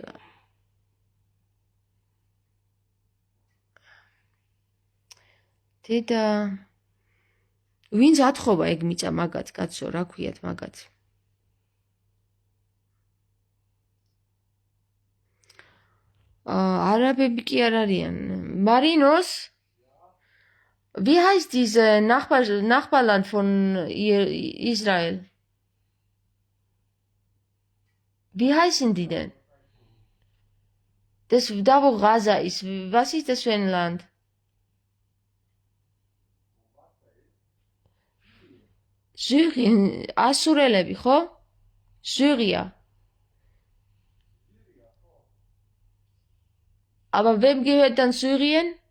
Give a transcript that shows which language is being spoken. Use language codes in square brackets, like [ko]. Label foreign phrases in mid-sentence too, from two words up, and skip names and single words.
[ka] და ვინც ათხოვა ეგ მიწა მაგათ, კაცო, რა ქვიათ მაგათ. არაბები კი არ არიან. Marinos? [de] Wie heißt diese Nachbarland von Israel? Wie heißen die denn? Da wo Gaza ist, was ist das für ein Land? Syrien, [ka] ასურელები, ხო? [de] Syrien. Aber wem gehört dann Syrien?